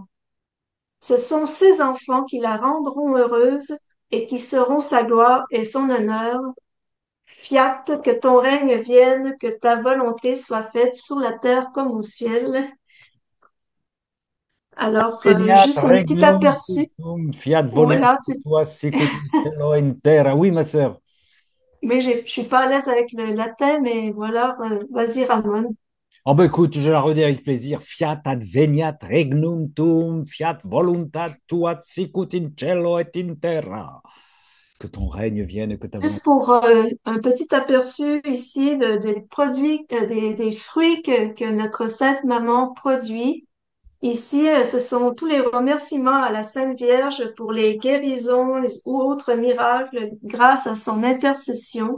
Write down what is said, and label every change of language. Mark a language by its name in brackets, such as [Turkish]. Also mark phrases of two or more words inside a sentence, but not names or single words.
[French] Ce sont ces enfants qui la rendront heureuse et qui seront sa gloire et son honneur. Fiat, que ton règne vienne, que ta volonté soit faite sur la terre comme au ciel. Alors, [Latin] Veniat [French] juste un petit [Latin] regnum [French] aperçu. [Latin] tuum, fiat [French] Voilà, [Latin] voluntas tua sicut in cielo et in terra. [French] Oui, ma sœur. mais je suis pas à l'aise avec le latin, mais voilà, vas-y, Ramon. Oh ben écoute, je la redis avec plaisir. [Latin] Fiat adveniat regnum tuum, fiat voluntas tua sicut in cielo et in terra. [French] Que ton règne vienne et que ta Juste volonté. pour un petit aperçu ici des produits, des fruits que notre Sainte Maman produit. Ici, ce sont tous les remerciements à la Sainte Vierge pour les guérisons ou autres miracles grâce à son intercession.